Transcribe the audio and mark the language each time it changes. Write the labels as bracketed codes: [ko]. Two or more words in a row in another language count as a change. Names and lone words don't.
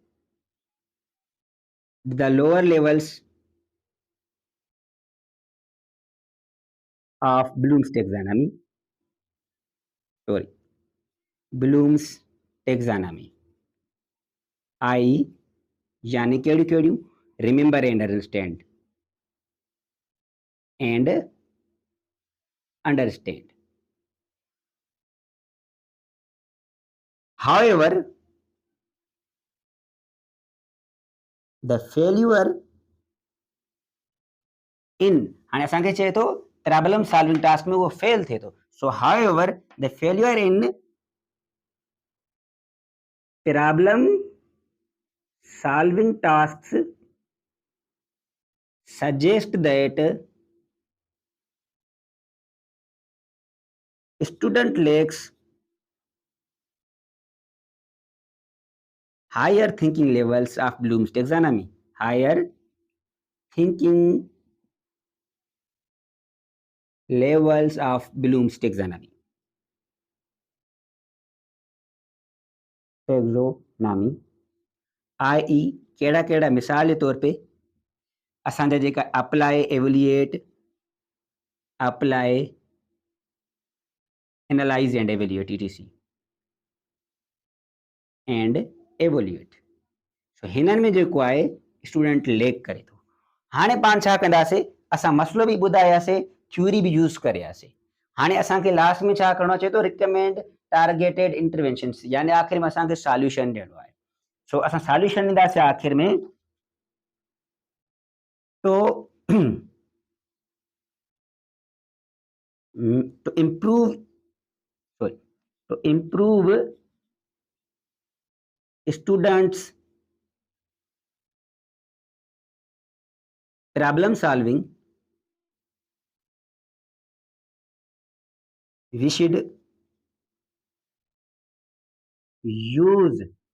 [en] the lower levels of Bloom's taxonomy, [sd] आई यानी केड़ियूं केड़ियूं, [en] remember and understand. However, the failure in, [sd] हाणे असांखे चए थो [en] problem solving task [ur] میں وہ فیل تھے تو, [en] सो however the failure in problem solving tasks suggest that student lacks higher thinking levels of Bloom's taxonomy, higher thinking levels of Bloom's taxonomy, [sd] आई केड़ा केड़ा, [ur] مثال کے طور پہ [sd] असांजा जेका [en] apply, evaluate, apply, analyse and evaluate, ETC and evaluate. [sd] सो हिननि में जेको आहे [en] student lack [sd] करे थो। हाणे पाण छा कंदासीं, असां मसलो बि ॿुधायासीं, थ्योरी बि यूज़ करियासीं। हाणे असांखे लास्ट में छा करणो, चए थो [en] recommend targeted interventions, [sd] यानी आख़िर में असांखे सॉल्यूशन ॾियणो आहे। सो असां सॉल्यूशन ॾींदासीं आख़िर में। [en] तो to improve students problem solving, we should use